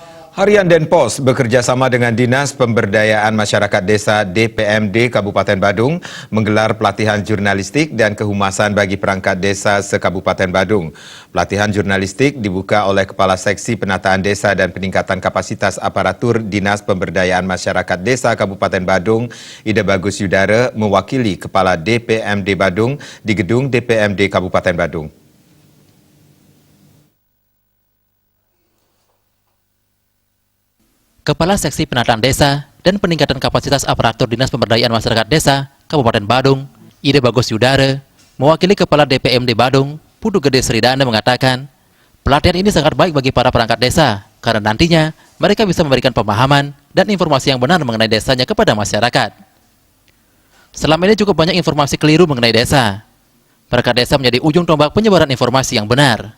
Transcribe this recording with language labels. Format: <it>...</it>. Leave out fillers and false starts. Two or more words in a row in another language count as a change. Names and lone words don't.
<id>Harian Denpos bekerjasama dengan Dinas Pemberdayaan Masyarakat Desa DPMD Kabupaten Badung menggelar pelatihan jurnalistik dan kehumasan bagi perangkat desa se-Kabupaten Badung. Pelatihan jurnalistik dibuka oleh Kepala Seksi Penataan Desa dan Peningkatan Kapasitas Aparatur Dinas Pemberdayaan Masyarakat Desa Kabupaten Badung, Ida Bagus Yudara, mewakili Kepala DPMD Badung di Gedung DPMD Kabupaten Badung. Kepala Seksi Penataan Desa dan Peningkatan Kapasitas Aparatur Dinas Pemberdayaan Masyarakat Desa Kabupaten Badung, Ida Bagus Yudara, mewakili Kepala DPMD Badung, Putu Gede Sridana mengatakan, pelatihan ini sangat baik bagi para perangkat desa, karena nantinya mereka bisa memberikan pemahaman dan informasi yang benar mengenai desanya kepada masyarakat. Selama ini cukup banyak informasi keliru mengenai desa. Perangkat desa menjadi ujung tombak penyebaran informasi yang benar.</id>